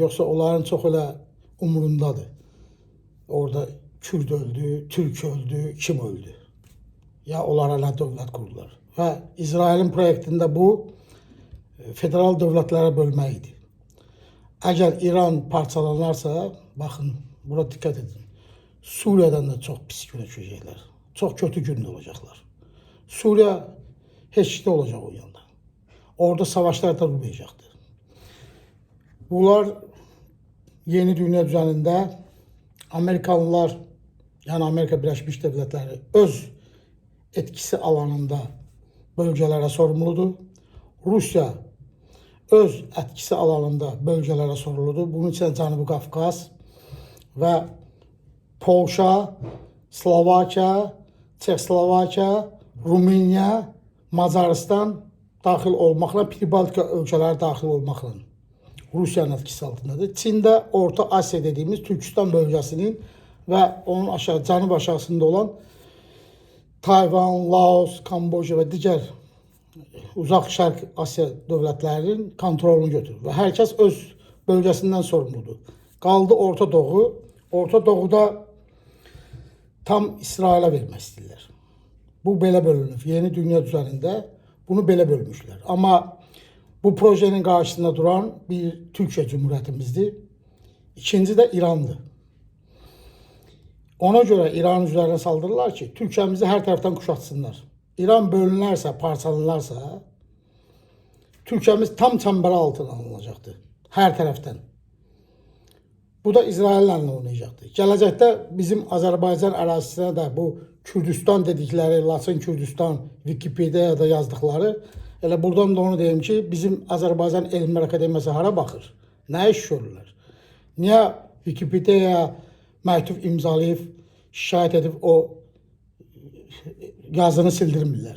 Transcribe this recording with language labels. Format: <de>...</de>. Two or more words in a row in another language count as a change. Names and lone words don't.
<az>Yoxsa onların çox elə umurundadır. Orada Kürt öldü, Türk öldü, kim öldü? Ya onlara nə dövlət qurdular. Və İsrailin proyektində bu federal dövlətlərə bölmək idi. Əgər İran parçalanarsa, baxın, buna dikkat edin.</az> <tr>Suriye'den de çok pis güne düşecekler. Çok kötü günde olacaklar. Suriye hiçte olacak o yanda. Orada savaşlar da olmayacaktır. Bunlar yeni dünya düzeninde Amerikanlılar, yani Amerika Birleşmiş Devletleri öz etkisi alanında bölgelere sorumludur. Rusya öz etkisi alanında bölgelere sorumludur.</tr> <az>Bunun için Cənubi Qafqaz ve Polşa, Slovakiya, Çexoslovakiya, Rumıniya, Macaristan daxil olmaqla, Pribaltika ölkələri daxil olmaqla Rusiyanın etkisi altındadır. Çində</az> <tr>Orta Asya dediğimiz Türkistan bölgesinin</tr> <az>ve onun cənub aşağısında olan Tayvan, Laos, Kamboja ve diğer uzaq Şərq Asya dövlətlərinin kontrolunu götürür və hər kəs öz bölgəsindən sorumludur. Qaldı Orta Doğu. Orta Doğuda tam İsrail'e vermək istəyirlər. Bu belə bölünür. Yeni dünya düzenində bunu belə bölmüşlər.</az> <tr>Amma bu projenin karşısında duran bir Türkiye Cumhuriyetimizdir. İkinci de İran'dır. Ona göre İran üzerine saldırırlar ki Türkiye'mizi her taraftan kuşatsınlar. İran bölünürsə, parçalanırsa Türkiye'miz tam çemberi altına alınacaktır. Her taraftan. Bu da İsrail'le oynayacaktır.</tr> <az>Gələcəkdə bizim Azərbaycan ərazisinə də bu Kürdistan dedikleri, Laçın Kürdistan, Wikipediyada yazdıkları, elə buradan da onu deyim ki, bizim Azərbaycan Elmlər Akademiyası hara baxır? Nə iş görürlər? Niyə Wikipediyaya məktub imzalayıb, şikayət edib o yazını sildirmirlər?</az>